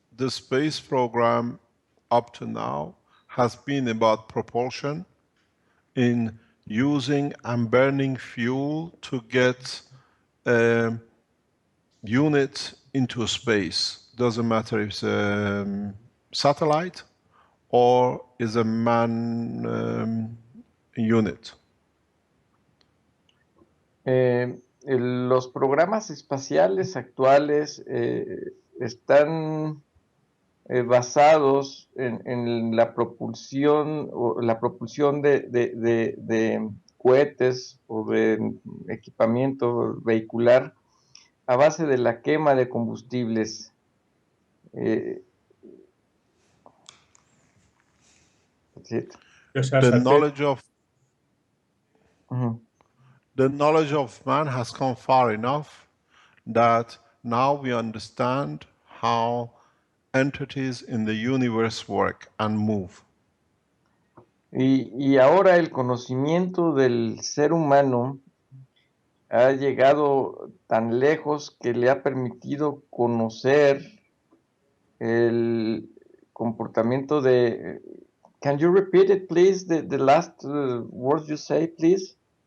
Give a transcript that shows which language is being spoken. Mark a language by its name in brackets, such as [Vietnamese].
[English] space program up to now has been about propulsion in using and burning fuel to get a unit into space. Doesn't matter if it's a satellite or is a man unit. [Spanish] Los programas espaciales actuales están basados en la propulsión de cohetes o de equipamiento vehicular a base de la quema de combustibles. [English] That's it. [Spanish] O sea, [English] The knowledge of Ujú. the knowledge of man has come far enough that now we understand how entities in the universe work and move. [Spanish] Y ahora el conocimiento del ser humano ha llegado tan lejos que le ha permitido conocer el comportamiento de... [English] Can you repeat it, please? The last words you say, please?